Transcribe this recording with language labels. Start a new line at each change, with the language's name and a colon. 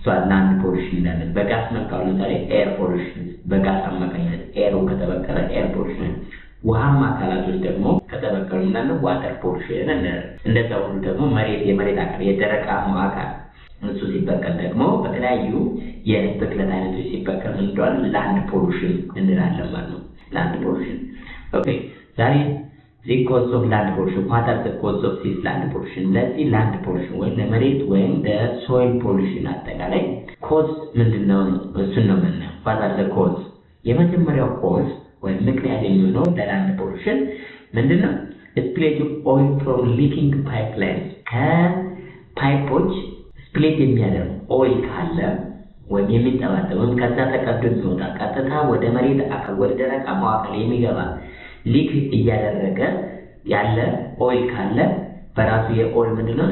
Amharic: ላንድ ፖሊዩሽን እንዳለን በጋስ መልክ አሁን ለምሳሌ ኤር ፖሊዩሽን በጋስ አማካኝነት ኤሩ ከተበከለ ኤር ፖሊዩሽን፣ ውሃማ አካላቶች ደግሞ ከተበከሉ እንዳለን ዋተር ፖሊዩሽን እንላለን። እንደዛው ሁሉ ደግሞ መሬት የመሬት አካል የደረቃማ አካል እሱ ሲበከል ደግሞ በተለያዩ የብክለት አይነቶች ሲበከል እንደዋል ላንድ ፖሊዩሽን እንላለን ማለት ነው። ላንድ ፖሊዩሽን ኦኬ። ዛሬ
English: the cause of land pollution, what are the causes of this land pollution?
Amharic: ለዚህ ላንድ ፖሊዩሽን ወይም ለመሬት ወይም ለሶይል ፖሊዩሽን አጠቃላይ ኮዝ ምንድነው? እሱን ነው የምናየው።
English: what are the cause?
Amharic: የመጀመሪያው ኮዝ ወይም ምክንያት የሚሆነው ለላንድ ፖሊዩሽን ምንድነው?
English: spillage of oil from leaking pipelines
Amharic: ከፓይፖች ስፕሊት የሚያደርግ ኦይል ካለ ወይም የሚጠባጠብ ወይም ከዛ ተቀዶ የሚወጣ ቀጥታ ወደ መሬት አካል ወደ ደረቃማው አካል የሚገባ ሊክ እያደረገ ያለ ኦይል ካለ በራሱ የኦይል ምንድነው?